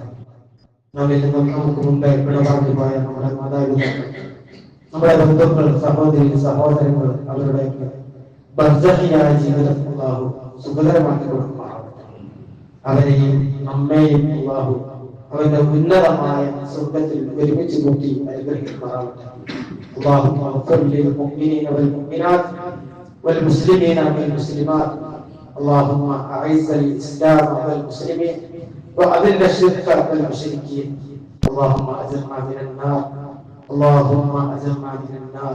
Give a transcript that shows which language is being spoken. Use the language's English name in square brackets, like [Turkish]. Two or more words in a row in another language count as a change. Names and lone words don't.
[Malayalam] നമ്മിൽ നിന്നും നമുക്ക് മുമ്പേ വിടവാങ്ങി പോയ നമ്മുടെ മാതാപിതാക്കൾ, നമ്മുടെ ബന്ധുക്കൾ, സഹോദരി സഹോദരങ്ങൾ, അവരുടെ ബർസഹിയായ ജീവിതം അള്ളാഹു സുഖകരമാക്കി കൊടുക്കുമാറാവട്ടെ. അവരെയും നമ്മെയും അല്ലാഹു അവന്റെ ഉന്നതമായ സ്വർഗ്ഗത്തിൽ ഒരുമിച്ച് കൂട്ടി അനുഗ്രഹിക്കുമാറാവട്ടെ. [Arabic] اللهم اغفر للمؤمنين والمؤمنات والمسلمين والمسلمات. اللهم اعز الاسلام والمسلمين واذل الشرك والمشركين. اللهم اجرنا من النار. اللهم اجرنا من النار.